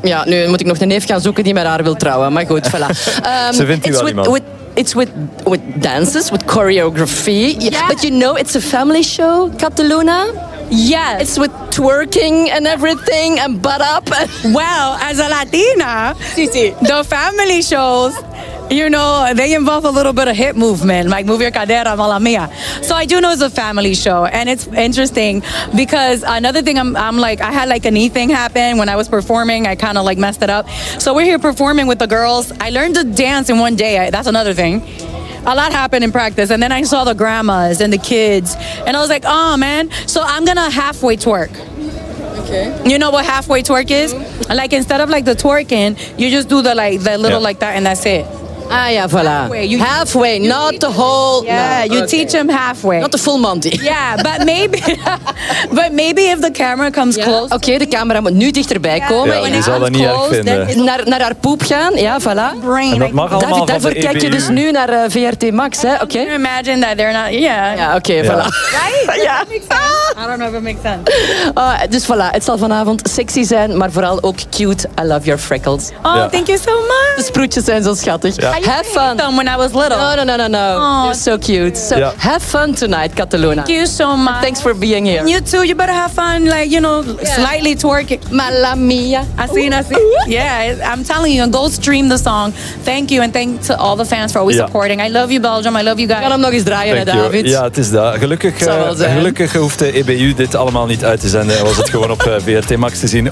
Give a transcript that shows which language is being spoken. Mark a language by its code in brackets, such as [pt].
[nl] Ja, nu moet ik nog een neef gaan zoeken die met haar wil trouwen, maar goed, voilà. Ze vindt u wel iemand. [en] It's with dances, with choreography. Yeah. But you know, it's a family show, Kat de Luna. Yes. It's with twerking and everything and butt up. Well, as a Latina, the family shows, you know, they involve a little bit of hip movement, like Move Your Cadera, Mala Mia. So I do know it's a family show, and it's interesting because another thing, I'm like, I had like a knee thing happen when I was performing. I kind of like messed it up. So we're here performing with the girls. I learned to dance in one day. That's another thing. A lot happened in practice, and then I saw the grandmas and the kids, and I was like, oh man, so I'm gonna halfway twerk. Okay. You know what halfway twerk is? Like, instead of like the twerking, you just do the like the little like that, and that's it. [nl] Ah ja, voilà. [en] Halfway, halfway not the whole. Yeah, no. You okay. Teach them halfway. Not the full Monty. Yeah, but maybe. But maybe if the camera comes close. [nl] Oké, okay, de camera moet nu dichterbij komen. Ja, die zal dat niet erg vinden. Naar haar poep gaan, ja, voilà. En dat mag allemaal van de daarvoor kijk je dus nu naar VRT Max, hè? Oké. [en] Okay. Imagine that they're not. Yeah. [nl] Ja, oké, okay, voilà. [en] Right? Ja. I don't know if it makes sense. [nl] Dus voilà, het zal vanavond sexy zijn, maar vooral ook cute. [en] I love your freckles. Oh, yeah. Thank you so much. [nl] De sproetjes zijn zo schattig. [en] Yeah. Have fun. I hate them when I was little. No. Oh, you're so cute. You. So yeah. Have fun tonight, Cataluna. Thank you so much. Thanks for being here. You too. You better have fun, like, you know, slightly twerking. Mala mia. I see. Yeah, I'm telling you, go stream the song. Thank you, and thanks to all the fans for always supporting. I love you, Belgium. I love you guys. [nl] We gaan hem nog eens draaien, [en] thank [nl] David. [en] You. [nl] Ja, het is dat. Gelukkig hoeft de EBU dit allemaal niet uit te zenden. Was het gewoon op VRT Max te zien.